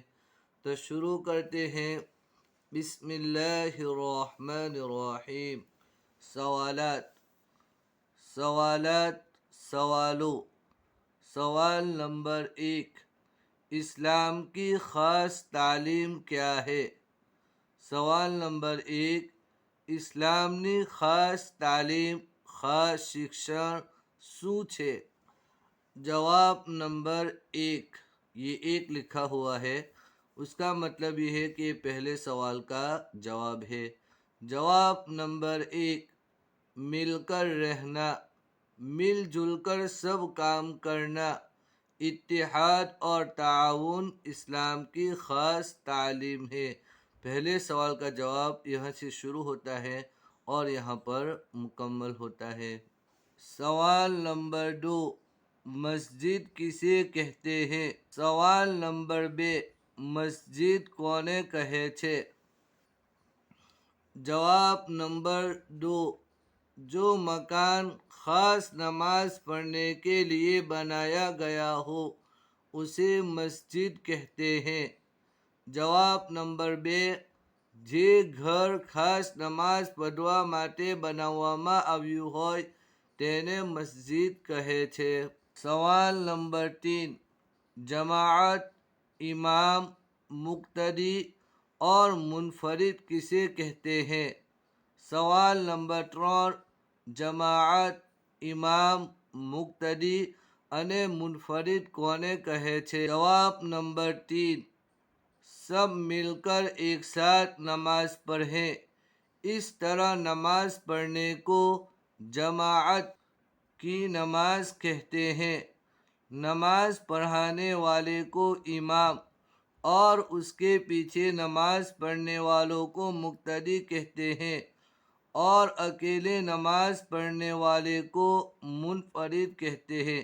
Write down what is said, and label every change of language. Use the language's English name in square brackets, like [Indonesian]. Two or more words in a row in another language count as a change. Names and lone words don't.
[Urdu] تو شروع کرتے ہیں. بسم اللہ الرحمن الرحیم. سوالات سوالو. سوال نمبر 1. اسلام کی خاص تعلیم کیا ہے؟ سوال نمبر 1. [Gujarati] اسلامની ખાસ તાલીમ ખાસ શિક્ષણ શું છે? [Urdu] جواب نمبر 1. یہ 1 لکھا ہوا ہے، اس کا مطلب یہ ہے کہ یہ پہلے سوال کا جواب ہے. جواب نمبر 1. مل کر رہنا، مل جل کر سب کام کرنا، اتحاد اور تعاون اسلام کی خاص تعلیم ہے. پہلے سوال کا جواب یہاں سے شروع ہوتا ہے اور یہاں پر مکمل ہوتا ہے. سوال نمبر 2. مسجد کسے کہتے ہیں؟ سوال نمبر 2. مسجد [Gujarati] કોને કહે છે? [Urdu] جواب نمبر 2. جو مکان خاص نماز پڑھنے کے لیے بنایا گیا ہو اسے مسجد کہتے ہیں. [Gujarati] જવાબ નંબર 2. જે ઘર ખાસ નમાઝ પઢવા માટે બનાવવામાં આવ્યું હોય તેને મસ્જિદ કહે છે. સવાલ નંબર 3. જમાઅત, ઇમામ, મુક્તદી [Urdu] اور منفرد کسے کہتے ہیں؟ سوال نمبر 3. [Gujarati] જમાઅત, ઇમામ, મુક્તદી અને મુનફરિદ કોને કહે છે? જવાબ નંબર 3. [Urdu] سب مل کر ایک ساتھ نماز پڑھیں. اس طرح نماز پڑھنے کو جماعت کی نماز کہتے ہیں. نماز پڑھانے والے کو امام اور اس کے پیچھے نماز پڑھنے والوں کو مقتدی کہتے ہیں اور اکیلے نماز پڑھنے والے کو منفرد کہتے ہیں.